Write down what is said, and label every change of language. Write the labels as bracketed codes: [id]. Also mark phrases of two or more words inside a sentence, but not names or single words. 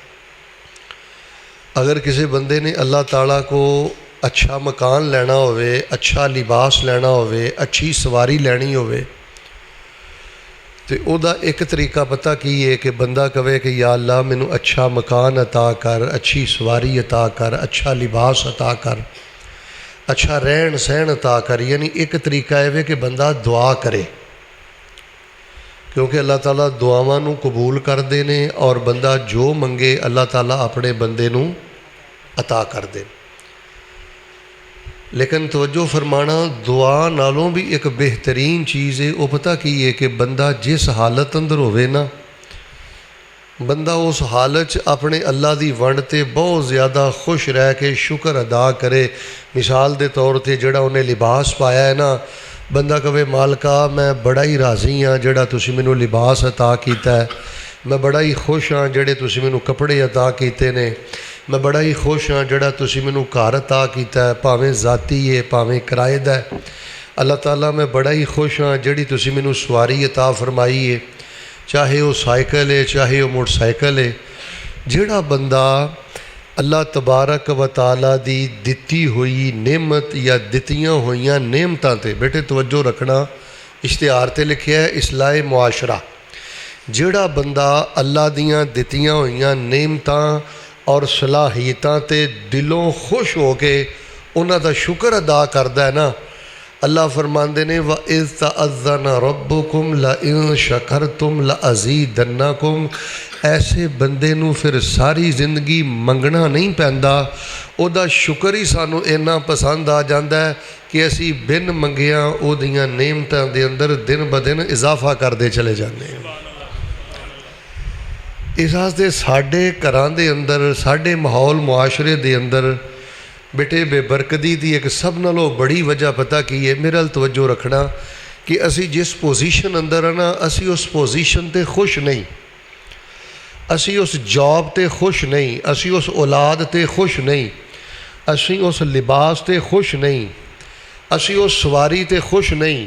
[pa] اگر کسی بندے نے اللہ تعالیٰ کو اچھا مکان لینا ہوئے، اچھا لباس لینا ہوئے، اچھی سواری لینی ہوئے، تو او دا ایک طریقہ پتہ کی ہے کہ بندہ کہے کہ یا اللہ مینوں اچھا مکان عطا کر، اچھی سواری عطا کر، اچھا لباس عطا کر، اچھا رہن سہن عطا کر۔ یعنی ایک طریقہ ہے کہ بندہ دعا کرے، کیونکہ اللہ تعالیٰ دعاواں نوں قبول کر دے نے، اور بندہ جو منگے اللہ تعالیٰ اپنے بندے نوں عطا کر دے۔ لیکن توجہ فرمانا، دعا نالوں بھی ایک بہترین چیز ہے، وہ پتہ کی ہے کہ بندہ جس حالت اندر ہوئے نا، بندہ اس حالت اپنے اللہ دی ونڈ تے بہت زیادہ خوش رہ کے شکر ادا کرے۔ مثال دے طور تے جڑا انہیں لباس پایا ہے نا، بندہ کہے مالکا میں بڑا ہی راضی ہاں جڑا تسی مینوں لباس عطا کیتا ہے، میں بڑا ہی خوش ہاں جڑے تسی مینوں کپڑے عطا کیتے نے، میں بڑا ہی خوش ہاں جڑا تسی مینوں گھر عطا کیتا ہے، پاویں ذاتی ہے پاویں کرائے دا ہے۔ اللہ تعالیٰ میں بڑا ہی خوش ہاں جڑی تسی مینوں سواری عطا فرمائی ہے، [ur] چاہے وہ سائیکل ہے چاہے وہ موٹر سائیکل ہے۔ [pa] جڑا بندہ اللہ تبارک و تعالیٰ دی دتی ہوئی نعمت یا دتیاں ہوئیاں نعمتاں تے، بیٹے توجہ رکھنا، اشتہار تے لکھیا ہے اصلاح معاشرہ، جڑا بندہ اللہ دیاں دتیاں ہوئیاں نعمتاں اور صلاحیتاں تے دلوں خوش ہو کے انہاں دا شکر ادا کردا ہے نا، اللہ فرماندے نے [ar] وَإِذْ تَأَذَّنَ رَبُّكُمْ لَئِن شَكَرْتُمْ لَأَزِيدَنَّكُمْ، [pa] ایسے بندے نو پھر ساری زندگی منگنا نہیں پیندا، او دا شکر ہی سانو اینا پسند آ جاندا ہے کہ اسی بن منگیاں او دیاں نعمتاں دے اندر دن بدن اضافہ کردے چلے جانے ہیں۔ اس واسطے ساڈے گھراں دے اندر، ساڈے ماحول معاشرے دے اندر بیٹے بے برکتی دی ایک سب نالوں بڑی وجہ پتہ کی ہے، میرے توجہ رکھنا، کہ اسی جس پوزیشن اندر ہے نا، اسی اس پوزیشن تے خوش نہیں، اسی اس جاب تے خوش نہیں، اسی اس اولاد تے خوش نہیں، اسی اس لباس تے خوش نہیں، اسی اس سواری تے خوش نہیں۔